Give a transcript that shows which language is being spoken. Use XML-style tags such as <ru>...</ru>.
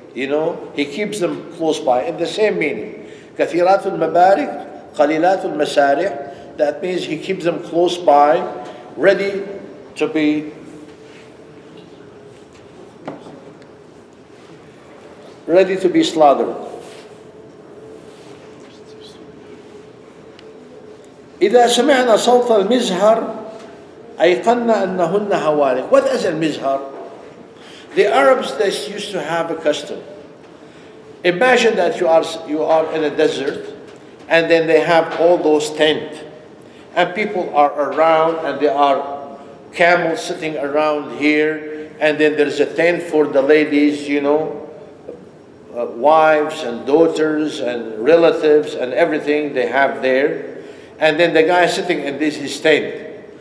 <en>He keeps them close by. In the same meaning. Kathiratul Mabarik, Qalilatul Masarih, that means he keeps them close by, ready to be slaughtered.</en> <ar>إذا سمعنا صوت المزهر أيقنا أنهن هوالك.</ar> <en>What is المزهر? The Arabs, they used to have a custom. Imagine that you are in a desert, and then they have all those tents, and people are around, and there are camels sitting around here, and then there's a tent for the ladies, wives and daughters and relatives and everything they have there, and then the guy sitting in his tent.</en>